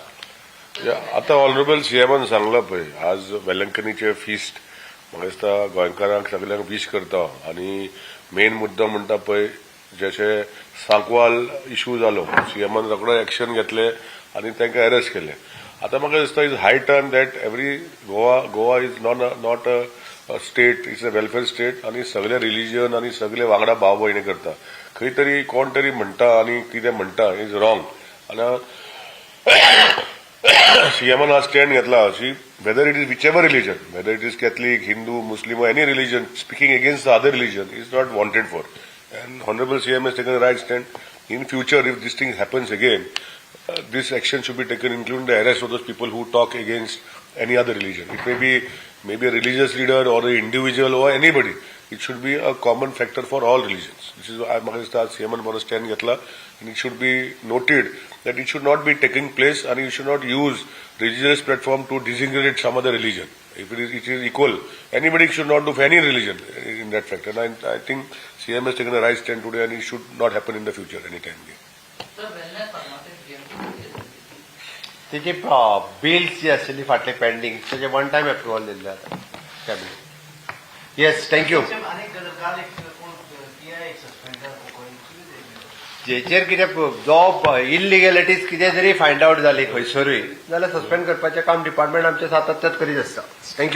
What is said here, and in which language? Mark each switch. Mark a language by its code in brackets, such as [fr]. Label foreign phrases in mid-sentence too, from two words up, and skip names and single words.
[kok] आता ऑनरेबल सीएमान सांगला पळय आज वेलंकनीचे फिस्ट म्हाका दिसता गोंयकारांक सगळ्यांक विश करता. आनी मेन मुद्दो म्हणटा पळय जशे सांकवाल इश्यू जालो सीएमान रोखडो एक्शन घेतले आनी तांकां अरेस्ट केले. आता म्हाका दिसता [en] is high time that every Goa is not a state, it's a welfare state [kok] आनी सगळे रिलीजन आनी सगळे वांगडा भाव भयणी करता. खंय तरी कोण तरी म्हणटा आनी कितें म्हणटा [en] is wrong. [kok] आनी सीएमान आज स्टँड घेतला अशी [en] whether it is whichever religion, whether it is Catholic, Hindu, Muslim, Any religion speaking against the other religion is not wanted for. And Honorable CM has taken the right stand. In future, if this thing happens again, this action should be taken, including the arrest of those people who talk against any other religion. It may be maybe a religious leader or an individual or anybody. It should be a common factor for all religions. This is why CM and stand getla, and it should be noted that it should not be taking place, and you should not use religious platform to disintegrate some other religion. If it is equal, anybody should not do for any religion in that factor. And I think CM has taken a right stand today, and it should not happen in the future anytime. [kok] तेची बिल्स जी आशिल्ली फाटले पेंडिंग तेजे [en] one time approval [kok] दिल्ले आतां कॅबिनेट. [en] Yes, thank you. [kok] जेचेर कितें जो इलिगॅलिटीज कितें जरी [en] find out [kok] जाली खंयसरूय जाल्यार सस्पेंड करपाचें काम डिपार्टमेंट आमचें सातत्यात करीत आसता.